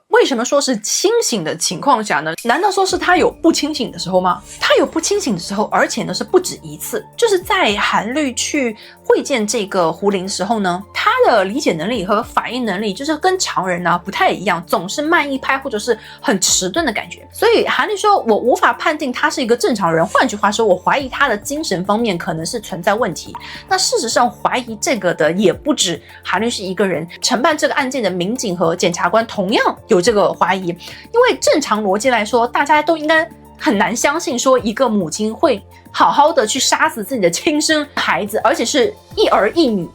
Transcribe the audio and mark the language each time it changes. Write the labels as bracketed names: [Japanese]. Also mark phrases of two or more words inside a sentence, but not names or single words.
[Chinese] 為什麼說是清醒的情況下呢？難道說是他有不清醒的時候嗎？他有不清醒的時候，而且呢是不止一次。就是在韓律去會見這個胡林的時候呢，他的理解能力和反應能力就是跟常人呢不太一樣，總是慢一拍或者是很遲鈍的感覺。所以韓律說，我無法判定他是一個正常人。換句話說，我懷疑他的精神方面可能是存在問題。那事實上，懷疑這個的也不止韓律師一個人，承辦這個案件的民警和檢察官同樣有這個懷疑。因為正常邏輯來說，大家都應該很難相信說一個母親會好好的去殺死自己的親生孩子，而且是一兒一女。